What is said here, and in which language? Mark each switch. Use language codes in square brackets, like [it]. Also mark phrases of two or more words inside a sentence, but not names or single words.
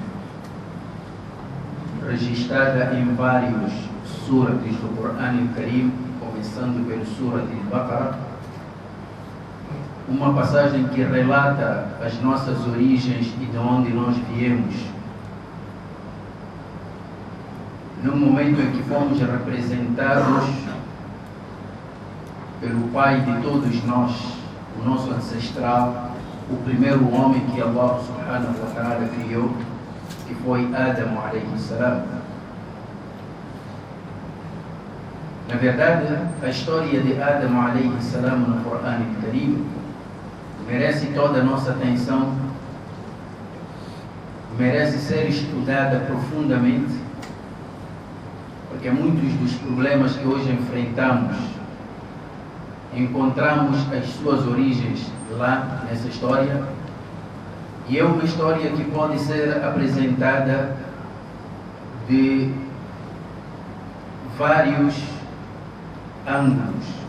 [pt] registrada em vários surates do Corão Al-Karim, começando pelo Surat Al-Baqarah, uma passagem que relata as nossas origens e de onde nós viemos, no momento em que fomos representados pelo Pai de todos nós, o nosso ancestral, o primeiro homem que Allah [ar] سبحانه وتعالى [pt] criou, que foi Adam [ar] عليه السلام. [pt] Na verdade, a história de Adam [ar] عليه السلام [pt] no Corão Al-Karim merece toda a nossa atenção, merece ser estudada profundamente, porque muitos dos problemas que hoje enfrentamos encontramos as suas origens lá nessa história, e é uma história que pode ser apresentada de vários ângulos.